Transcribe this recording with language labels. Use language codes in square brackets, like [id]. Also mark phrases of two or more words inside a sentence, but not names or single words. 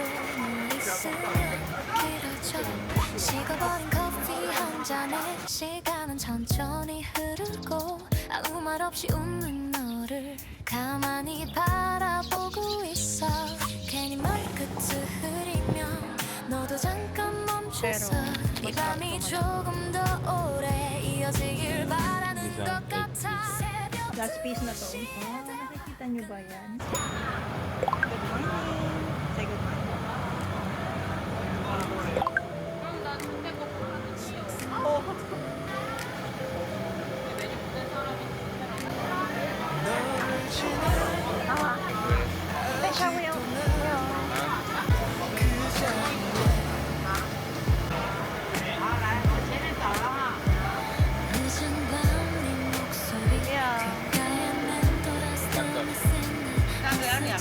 [ko] 뭐 있으면 길어져 식어버린 커피 한 잔에 시간은 천천히 흐르고 아무 말 없이 웃는 너를 가만히 바라보고 있어 괜히 머리끝을 흐리면 너도 잠깐 멈춰서 이 밤이 조금 더 오래 이어지길 바라는 것 같아 [en] Last piece [tl] na to. Oh, nakikita nyo ba yan? [en] Good morning. Say good morning. Oh. [ko] 네, 샤워요. 늦은 밤네 목소리 귓가에 맴돌아 스며드는 생각